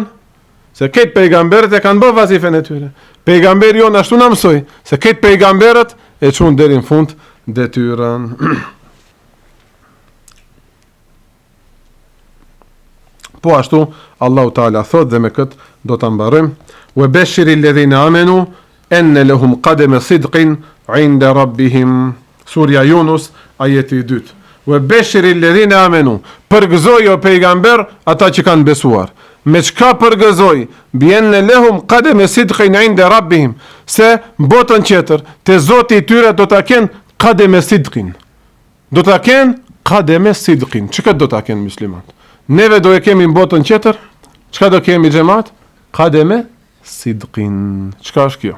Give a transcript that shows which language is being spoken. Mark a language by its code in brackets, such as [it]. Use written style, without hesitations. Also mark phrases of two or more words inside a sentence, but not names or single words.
[sq] Se këtë pejgamberët e kanë bërë vazifen e tyre. Pejgamberi jonë ashtu në mësoj, se këtë pejgamberët e qunë deri në fund detyrën. Po ashtu, [ar] الله تعالى [sq] thot dhe me këtë do të mbarëm. [ar] وبشر الذين آمنوا أن لهم قدم صدق عند ربهم. [sq] Surja Yunus, ajeti 2. [ar] وبشر الذين آمنوا. [sq] Përgëzoj o pejgamber ata që kanë besuar. Me çka përgëzoj? [ar] أن لهم قدم صدق عند ربهم. [sq] Se botën tjetër te Zoti i tyre do ta kenë [ar] قدم صدق. [sq] Do ta kenë [ar] قدم صدق. [sq] Çka do ta kenë muslimanët? Neve do e kemi në botën tjetër? Çka do kemi xhamat? [ar] قدم صدق. [sq] Çka është kjo?